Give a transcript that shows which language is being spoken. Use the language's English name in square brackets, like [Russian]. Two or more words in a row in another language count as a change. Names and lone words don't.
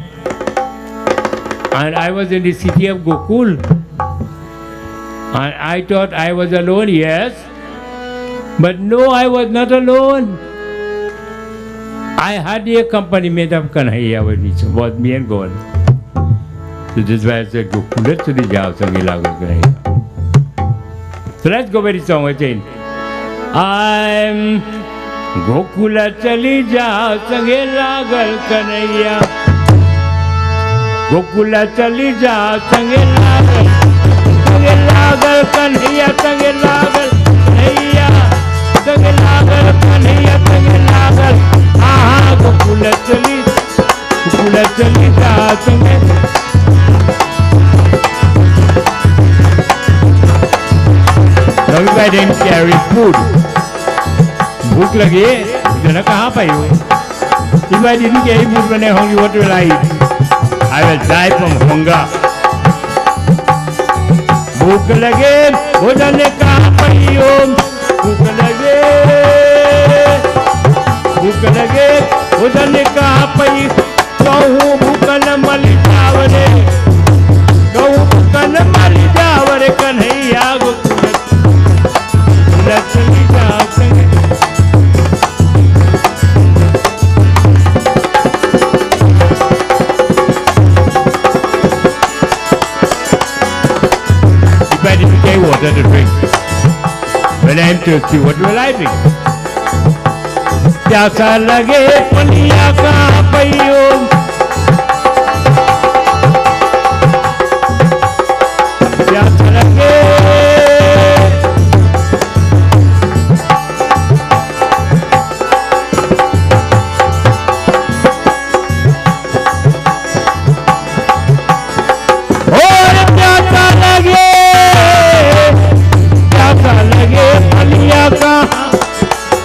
[English] And I was in the city of Gokul. And I thought I was alone, yes. But no, I was not alone. I had the accompaniment of Kanhaiya with me, so it was me and God. So this is why I said, [Bhojpuri] गोकुला चली जाओ संगे लागल कन्हैया. [English] So let's go with the song again. [Bhojpuri] I'm गोकुला चली जाओ संगे लागल कन्हैया. गोकुला चली जाओ संगे लागल कन्हैया, संगे लागल कन्हैया, संगे लागल कन्हैया, संगे लागल. आहा, गोकुला चली जाओ संगे. [English] Now if I didn't carry food, [Bhojpuri] भूख लगी जना कहाँ पाई हो? [English] If I didn't carry food when I'm hungry, what will I eat? I will die from hunger. [Bhojpuri] भूख लगे भोजन कहाँ पाई हो? भूख लगे भोजन कहाँ पाई? कहूँ भूखन मली जावरे, कहूँ भूखन मली जावरे कन्हैया गोकुला चली जाओ संगे. [English] If I didn't get water to drink, when I'm thirsty, what will I drink? [Bhojpuri] प्यासा लगे पनिया कहाँ पइयो? प्यासा लगे और प्यासा लगे पनिया कहाँ